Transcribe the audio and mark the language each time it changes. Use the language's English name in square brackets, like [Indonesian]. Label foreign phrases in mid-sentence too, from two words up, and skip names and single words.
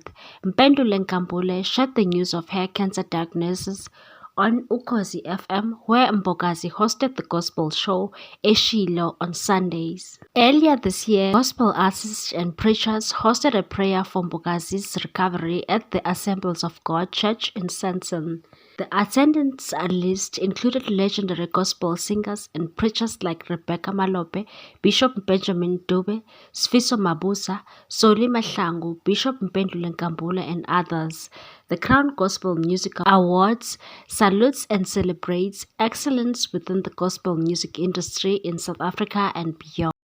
[English] Mpendule Nkambule shared the news of her cancer diagnosis on Ukhozi FM, where Mbokazi hosted the gospel show Eshilo on Sundays. Earlier this year, gospel artists and preachers hosted a prayer for Mbokazi's recovery at the Assemblies of God Church in Sandton. The attendance list included legendary gospel singers and preachers like Rebecca Malope, Bishop Benjamin Dube, Sfiso Mabuza, Soli Mahlangu, Bishop Mpendule Nkambule, and others. The Crown Gospel Music Awards salutes and celebrates excellence within the gospel music industry in South Africa and beyond.